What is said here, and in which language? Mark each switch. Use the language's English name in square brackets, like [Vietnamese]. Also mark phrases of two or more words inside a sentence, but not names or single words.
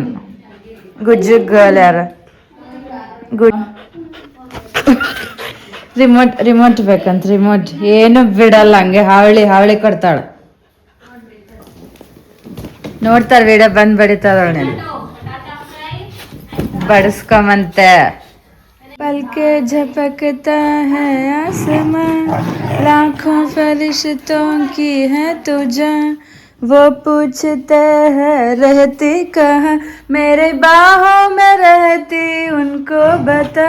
[Kannada] ಗುಜ್ಜು ಗರ್ಲ್ ಯಾರ ರಿಮೋಟ್ ಬೇಕಂತ. ರಿಮೋಟ್ ಏನು ಬಿಡಲ್ಲ, ಹಂಗೆ ಹಾವಳಿ ಕೊಡ್ತಾಳ. ನೋಡ್ತಾರ ವಿಡಿಯೋ ಬಂದ್ ಬಡಿತಾಳ ನೀನು ಬಡಿಸ್ಕೊಂಬಂತೆ. [Hindi] पलके झपकता है आसमां, लाखों फरिश्तों की है तुझे, वो पूछते हैं रहती कहाँ, मेरे बाहों में रहती उनको बता.